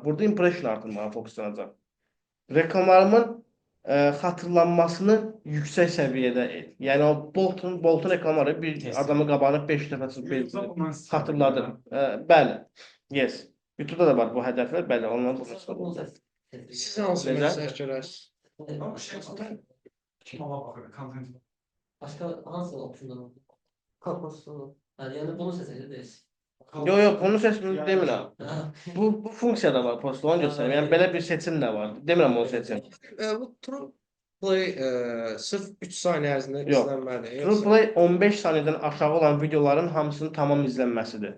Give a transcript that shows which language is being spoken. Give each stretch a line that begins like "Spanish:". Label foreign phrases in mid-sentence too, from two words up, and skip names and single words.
Azerbaijani: Burada impression artırmağa fokuslanacaq. Reklamlarımın xatırlanmasını yüksək səviyyədə et. Yəni o Boltun reklamları bir adamı qabağına 5 dəfə xatırladır. Bəli. Yes. YouTube-da da var bu hədəflər. Bəli, ondan bunu istifadə. Siz hansı məsələ görərsiniz?
Turkish: Ama şey zaten ama bakın content. Başka hangi opsiyonlar var? Kalkmasını. Yani bunu seçeceğiz.
Azerbaijani: Yox, bunu seçmir demirəm. Bu funksiya da var postda, onu göstərim. Yəni belə bir seçim də var. Demirəm onu seçim. Bu True Play sırf 3 saniyə ərzində Yox. izlənməlidir. True Play 15 saniyədən aşağı olan videoların hamısının tamam izlənməsidir.